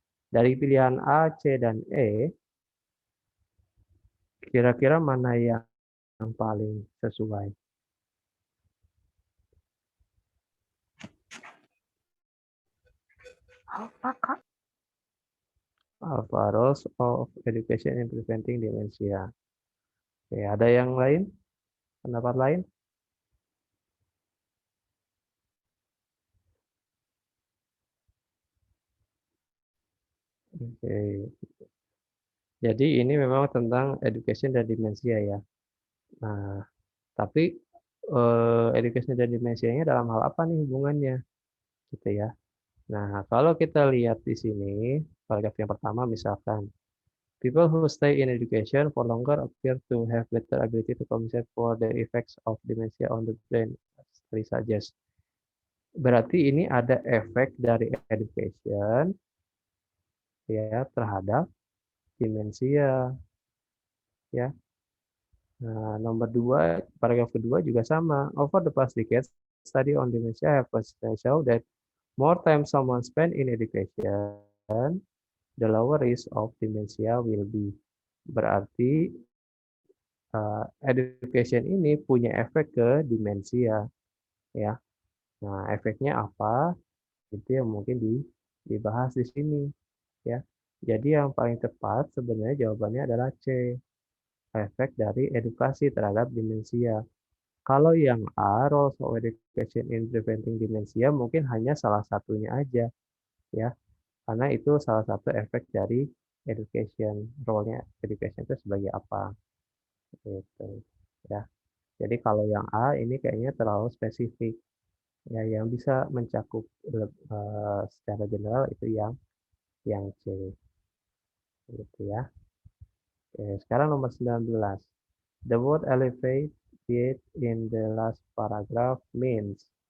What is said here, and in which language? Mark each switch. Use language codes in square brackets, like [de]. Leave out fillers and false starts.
[id] Dari pilihan A, C, dan E, kira-kira mana yang paling sesuai? Apa, Kak? [en] Alpha roles of education in preventing dementia. [id] Oke, ada yang lain? Pendapat lain? Oke. Jadi ini memang tentang education dan demensia ya. Nah, tapi, education dan demensianya dalam hal apa nih hubungannya, gitu ya. Nah, kalau kita lihat di sini, paragraf yang pertama misalkan, [en] people who stay in education for longer appear to have better ability to compensate for the effects of dementia on the brain, study suggests. [id] Berarti ini ada efek dari education ya terhadap demensia ya. Nah, nomor 2, paragraf kedua juga sama. [en] Over the past decades, study on dementia have show that more time someone spend in education, the lower risk of dementia will be. [id] Berarti education ini punya efek ke demensia ya. Nah, efeknya apa? Itu yang mungkin dibahas di sini ya. Jadi yang paling tepat sebenarnya jawabannya adalah C, efek dari edukasi terhadap demensia. Kalau yang A, [en] roles of education in preventing dementia [id] mungkin hanya salah satunya aja ya. Karena itu salah satu efek dari education. Role-nya education itu sebagai apa gitu ya. Jadi kalau yang A ini kayaknya terlalu spesifik. Ya, yang bisa mencakup secara general itu yang C gitu ya. Oke, sekarang nomor 19. [en] The word elevate in the last paragraph means.